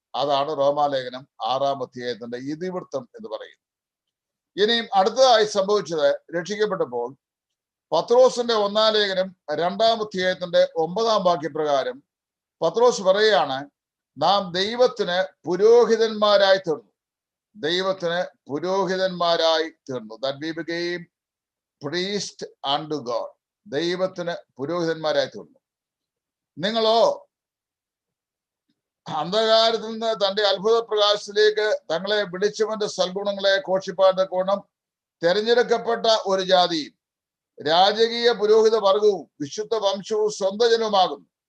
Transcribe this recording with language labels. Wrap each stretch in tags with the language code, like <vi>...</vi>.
<ml>അതാണ് റോമാലേഖനം 6-ാം അധ്യായത്തിന്റെ ഇതിവൃത്തം എന്ന് പറയുന്നത്. ഇനിയും അടുത്തതായി സംഭവിച്ചത്, രക്ഷിക്കപ്പെട്ടപ്പോൾ പത്രോസിന്റെ 1-ാം ലേഖനം 2-ാം അധ്യായത്തിന്റെ 9-ാം വാക്യപ്രകാരം പത്രോസ് പറയുകയാണ്, നാം ദൈവത്തിന് പുരോഹിതന്മാരായി തീർന്നു. ദൈവത്തിന് പുരോഹിതന്മാരായി തീർന്നു.</ml> <en>That we became priest unto God.</en> <ml>ദൈവത്തിന് പുരോഹിതന്മാരായി തീർന്നു. നിങ്ങളോ അന്ധകാരത്തിൽ നിന്ന് തന്റെ അത്ഭുത പ്രകാശത്തിലേക്ക് തങ്ങളെ വിളിച്ചവന്റെ സൽഗുണങ്ങളെ ഘോഷിപ്പാന്റെ ഗുണം തെരഞ്ഞെടുക്കപ്പെട്ട ഒരു ജാതിയും രാജകീയ പുരോഹിത വർഗവും വിശുദ്ധ വംശവും സ്വന്തം ജനവുമാകുന്നു.</ml>